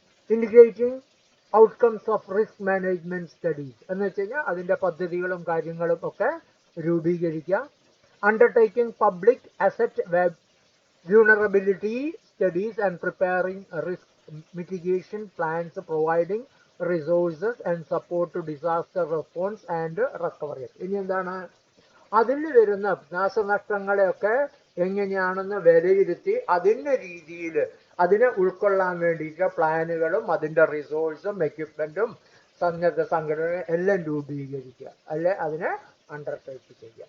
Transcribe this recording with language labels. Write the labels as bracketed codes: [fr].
[en] integrating outcomes of risk management studies, [ml] എന്ന് വെച്ച് കഴിഞ്ഞാൽ അതിൻ്റെ പദ്ധതികളും കാര്യങ്ങളും ഒക്കെ രൂപീകരിക്കുക. [en] Undertaking public asset vulnerability studies and preparing risk mitigation plans, providing resources and support to disaster response and recovery. [ml] ഇനി എന്താണ്? അതിൽ വരുന്ന നാശനഷ്ടങ്ങളെയൊക്കെ എങ്ങനെയാണെന്ന് വിലയിരുത്തി അതിൻ്റെ രീതിയിൽ അതിനെ ഉൾക്കൊള്ളാൻ വേണ്ടിയിട്ട് പ്ലാനുകളും അതിൻ്റെ റിസോഴ്സും എക്യുപ്മെൻറ്റും സന്നദ്ധ സംഘടന എല്ലാം രൂപീകരിക്കുക, അല്ലെ അതിനെ അണ്ടർടേക്ക് ചെയ്യുക.